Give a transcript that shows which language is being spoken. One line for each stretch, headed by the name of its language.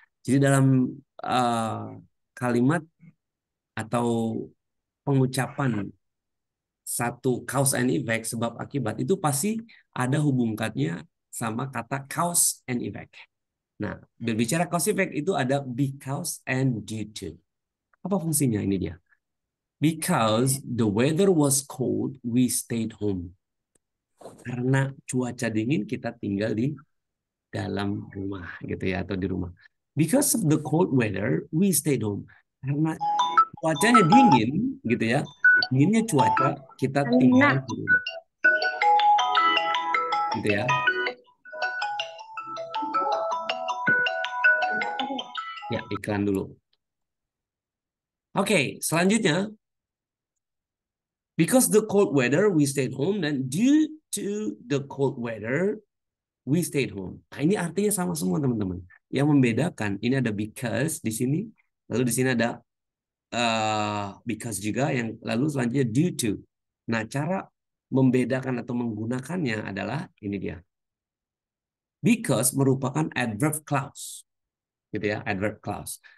Indonesian: Jadi dalam kalimat atau pengucapan satu cause and effect, sebab akibat, itu pasti ada hubungkannya sama kata cause and effect. Nah, berbicara cause effect itu ada because and due to. Apa fungsinya ini dia?
English: Because the weather was cold, we stayed home.
Indonesian: Karena cuaca dingin, kita tinggal di dalam rumah gitu ya, atau di rumah.
English: Because of the cold weather, we stayed home.
Indonesian: Karena cuacanya dingin gitu ya, dinginnya cuaca, kita tinggal Anak. di rumah gitu ya. Ya, iklan dulu. Oke, selanjutnya
English: because the cold weather we stayed home, dan due to the cold weather we stayed home.
Indonesian: Nah, ini artinya sama semua, teman-teman. Yang membedakan ini ada because di sini, lalu di sini ada because juga, yang lalu selanjutnya due to. Nah, cara membedakan atau menggunakannya adalah ini dia. Because merupakan adverb clause, gitu ya, adverb clause.